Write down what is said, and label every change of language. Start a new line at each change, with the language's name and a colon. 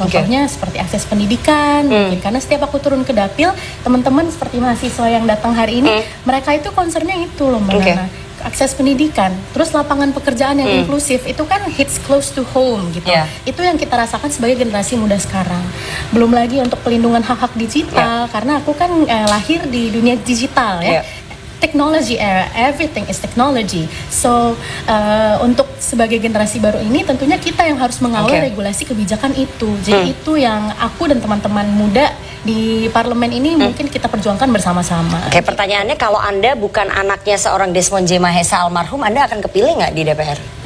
Indonesian: Contohnya seperti akses pendidikan, mungkin karena setiap aku turun ke dapil, teman-teman seperti mahasiswa yang datang hari ini, mereka itu concernnya itu loh Mbak Nana. Akses pendidikan, terus lapangan pekerjaan yang inklusif, itu kan
English: hits close to home
Indonesian: gitu. Itu yang kita rasakan sebagai generasi muda sekarang. Belum lagi untuk pelindungan hak-hak digital, karena aku kan lahir di dunia digital ya.
English: Technology era, everything is technology.
Indonesian: So untuk sebagai generasi baru ini tentunya kita yang harus mengawal regulasi kebijakan itu. Jadi itu yang aku dan teman-teman muda di parlemen ini mungkin kita perjuangkan bersama-sama. Oke, pertanyaannya kalau Anda bukan anaknya seorang Desmond J. Mahesa almarhum, Anda akan kepilih nggak di DPR?